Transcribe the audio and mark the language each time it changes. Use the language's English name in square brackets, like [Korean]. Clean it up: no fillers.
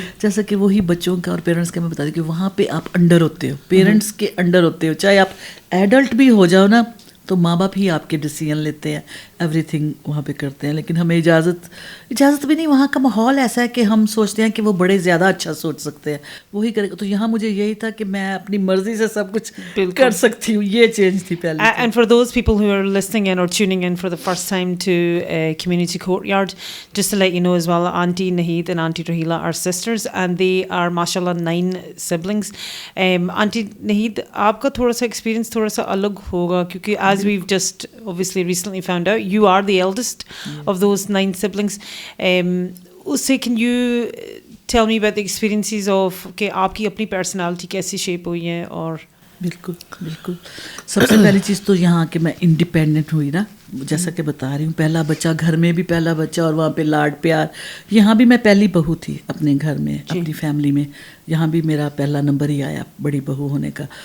[Hindi] जैसा कि वही बच्चों का और पेरेंट्स का मैं बता दी कि वहाँ पे आप अंडर होते हो, पेरेंट्स के अंडर होते हो, चाहे आप एडल्ट भी हो जाओ ना तो माँ बाप ही आपके डिसीजन लेते हैं, एवरीथिंग वहाँ पे करते हैं। लेकिन हमें इजाज़त भी नहीं, वहाँ का माहौल ऐसा है कि हम सोचते हैं कि वो बड़े ज़्यादा अच्छा सोच सकते हैं, वही करेगा। तो यहाँ मुझे यही था कि मैं अपनी मर्जी से सब कुछ कर सकती हूँ, ये चेंज थी पहले। [English] And for those people who are listening in or tuning in for the first time to Community Courtyard, just to let you know as well, Auntie Naheed and Auntie Rahila are sisters and they are mashallah 9 siblings. Auntie Naheed, [Hindi] आपका थोड़ा सा experience थोड़ा सा अलग होगा क्योंकि [English] as we've just obviously recently found out, you are the eldest of those 9 siblings. Usse, can you tell me about the experiences of [Hindi] कि आपकी अपनी personality कैसे shape हुई है? और बिल्कुल बिल्कुल, सबसे पहली चीज़ तो यहाँ कि मैं इंडिपेंडेंट हुई ना, जैसा कि बता रही हूँ, पहला बच्चा, घर में भी पहला बच्चा और वहाँ पे लाड प्यार। यहाँ भी मैं पहली बहू थी अपने घर में, अपनी फैमिली में, यहाँ भी मेरा पहला नंबर ही आया बड़ी बहू होने का।